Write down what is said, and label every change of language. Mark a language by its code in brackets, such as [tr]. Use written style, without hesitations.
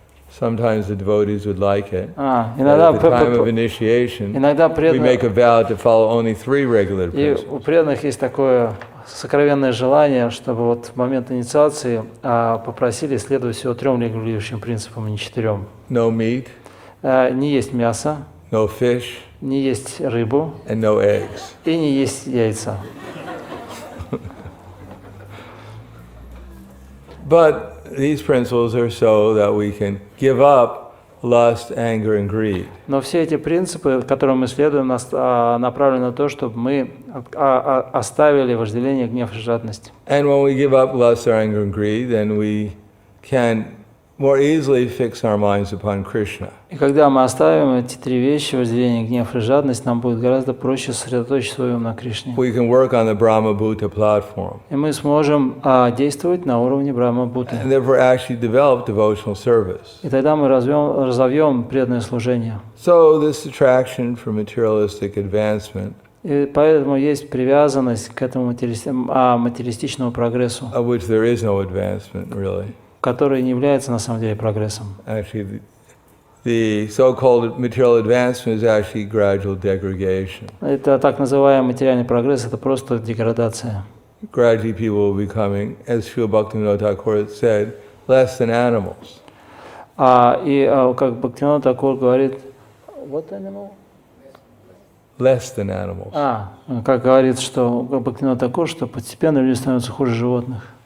[en] Sometimes the devotees would like it. At the time of initiation, we make a vow to follow only 3 regular principles. [ru] У преданных есть такое сокровенное желание, чтобы вот в момент инициации попросили следовать всего 3 регулирующим принципам, а не 4. [en] No meat. [ru] Не есть мясо. [en] No fish. [ru] Не есть рыбу. [en] And no eggs. [ru] И не есть яйца. [en] But these principles are so that we can give up lust, anger, and greed. [ru] Но все эти принципы, которым мы следуем, направлены на то, чтобы мы оставили вожделение, гнев и жадность. [en] And when we give up lust, anger, and greed, then we can more easily fix our minds upon Krishna. [ru] И когда мы оставим эти три вещи, вожделение, гнев и жадность, нам будет гораздо проще сосредоточить свой ум на Кришне. [en] We can work on the Brahma Bhuta platform. [ru] И мы сможем действовать на уровне Брахма-Бхуты. [en] And therefore actually develop devotional service. [ru] И тогда мы разовьем преданное служение. [en] So this attraction for materialistic advancement, [ru] И поэтому есть привязанность к этому материалистичному прогрессу, [en] of which there is no advancement really. [ru] который не является на самом деле прогрессом. [en] Actually, the so-called material advancement is actually gradual degradation. [ru] Это так называемый материальный прогресс, это просто деградация. [en] Gradually people will be becoming, as Srila Bhaktivinoda Thakur said, less than animals. [ru] Как Бхактивинода Тхакур говорит, [en] what animal? Less than animals. [ru] Как говорит, что Бхактивинода Тхакур, что постепенно люди становятся хуже животных.